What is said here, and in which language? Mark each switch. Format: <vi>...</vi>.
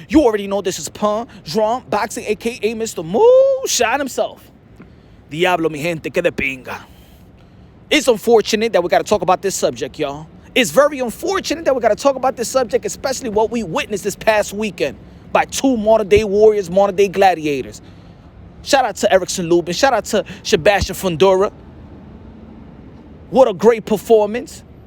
<en>You already know this is Pun, Drum, Boxing, a.k.a. Mr. Moonshine himself.</en> <es>Diablo mi gente, que de pinga.</es> <en>It's unfortunate that we gotta talk about this subject, y'all. It's very unfortunate that we gotta talk about this subject, especially what we witnessed this past weekend by two modern-day warriors, modern-day gladiators. Shout out to Erickson Lubin, shout out to Sebastian Fundora. What a great performance.</en>